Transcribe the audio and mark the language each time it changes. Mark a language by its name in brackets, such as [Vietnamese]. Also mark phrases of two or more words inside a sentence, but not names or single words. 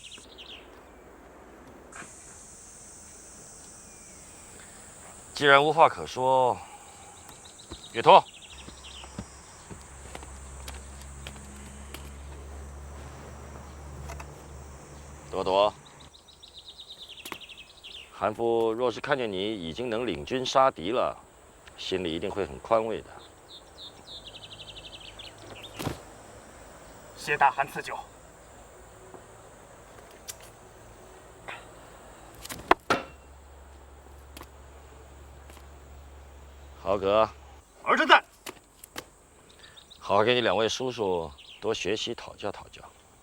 [Chinese] 既然無話可說，岳托，朵朵，韩父若是看見你已經能領軍殺敵了，心裡一定會很寬慰的。謝大汗賜酒。豪格，儿臣在。好好给你2位叔叔多学習讨教讨教。